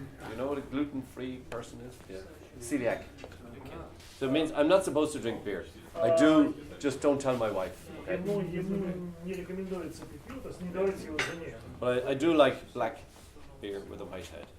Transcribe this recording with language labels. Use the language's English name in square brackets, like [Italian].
[English] You know what a gluten-free person is? Yeah. Celiac. So it means I'm not supposed to drink beer. I do, just don't tell my wife. Okay? [Russian] Ему не рекомендуется пить пиво, то есть не говорите его жене. [English] But I do like black beer with a white head.